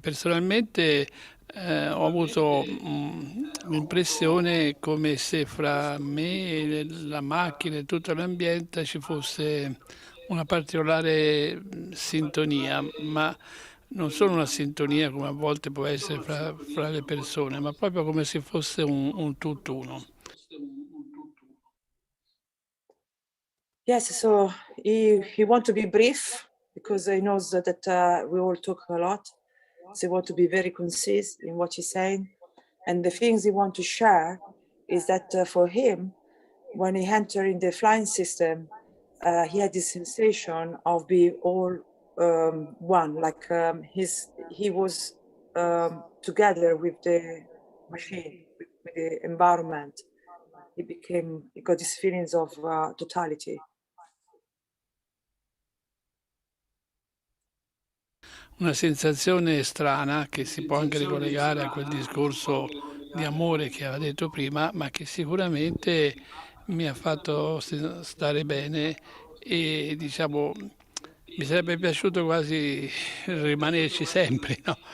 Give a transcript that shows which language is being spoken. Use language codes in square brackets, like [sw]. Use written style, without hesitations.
[it] Personalmente ho avuto l'impressione come se fra me, la macchina e tutto l'ambiente ci fosse una particolare sintonia, ma non solo una sintonia come a volte può essere fra le persone, ma proprio come se fosse un tutt'uno. [en] Yes, so he want to be brief because he knows that we all talk a lot. So he want to be very concise in what he's saying. And the things he want to share is that for him, when he entered in the flying system, he had this sensation of being all one, like he was together with the machine, with the environment. He got these feelings of totality. [it] Una sensazione strana che si può anche ricollegare a quel discorso di amore che aveva detto prima, ma che sicuramente mi ha fatto stare bene e diciamo mi sarebbe piaciuto quasi rimanerci sempre, no?